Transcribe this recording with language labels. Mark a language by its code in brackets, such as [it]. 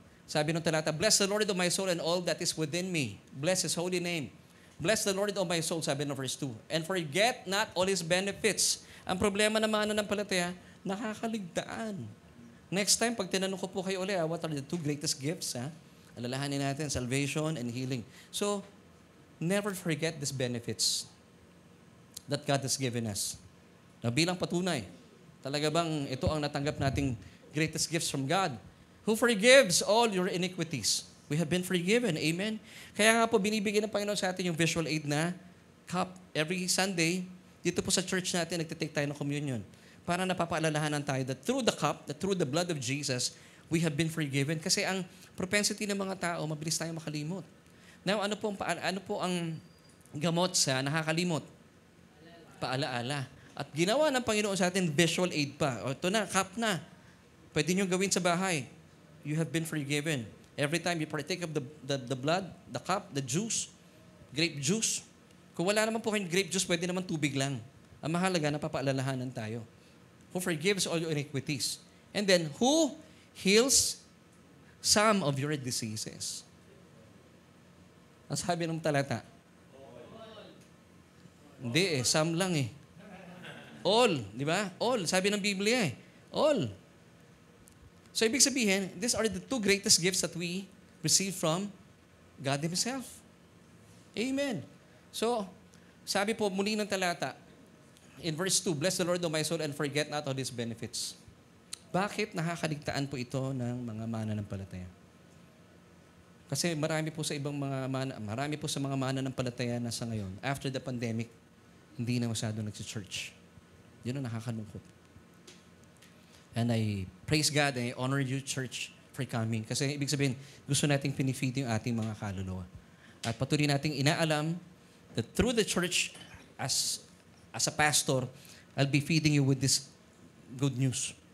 [tl] Sabi ng talata, [en] Bless the Lord, O my soul, and all that is within me. Bless His holy name. Bless the Lord, O my soul, [tl] sabi ng verse 2. [en] And forget not all His benefits. [tl] Ang problema ng mga mananampalataya, nakakaligtaan. [en] Next time, [tl] pag tinanong ko po kayo ulit, [en] what are the two greatest gifts? [tl] Alalahanin natin, [en] salvation and healing. So, never forget these benefits that God has given us. [tl] Na bilang patunay, talaga bang ito ang natanggap nating [en] greatest gifts from God? Who forgives all your iniquities. We have been forgiven. Amen? [tl] Kaya nga po, binibigyan ng Panginoon sa atin yung visual aid na cup. [en] Every Sunday, [tl] dito po sa church natin, nagtitake tayo ng communion. Para napapaalalahanan tayo [en] that through the cup, that through the blood of Jesus, we have been forgiven. [tl] Kasi ang propensity ng mga tao, mabilis tayo makalimot. Now, ano po ang gamot sa nakakalimot? Paalaala. At ginawa ng Panginoon sa atin visual aid pa. O, ito na, cup na. Pwede nyo gawin sa bahay. [en] You have been forgiven. Every time you partake of the blood, the cup, the juice, grape juice. [tl] Kung wala naman po kayong grape juice, pwede naman tubig lang. Ang mahalaga, napapaalalahanan tayo. [en] Who forgives all your iniquities. And then, who heals some of your diseases. [tl] Ang sabi ng talata, hindi some lang All, di ba? All, sabi ng Biblia All. So, ibig sabihin, [en] these are the two greatest gifts that we receive from God Himself. Amen. So, [tl] sabi po muli ng talata, [en] in verse 2, Bless the Lord, O my soul, and forget not all His benefits. [tl] Bakit nakakaligtaan po ito ng mga mananampalataya? Kasi marami po sa mga mananampalataya na sa ngayon, [en] after the pandemic, [tl] hindi na masyado nagsi-church. Yun ang nakakalungkot. [en] And I praise God and I honor you, church, for coming. [tl] Kasi ibig sabihin, gusto nating pinifeed yung ating mga kaluluwa. At patuloy nating inaalam [en] that through the church, as a pastor, I'll be feeding you with this good news.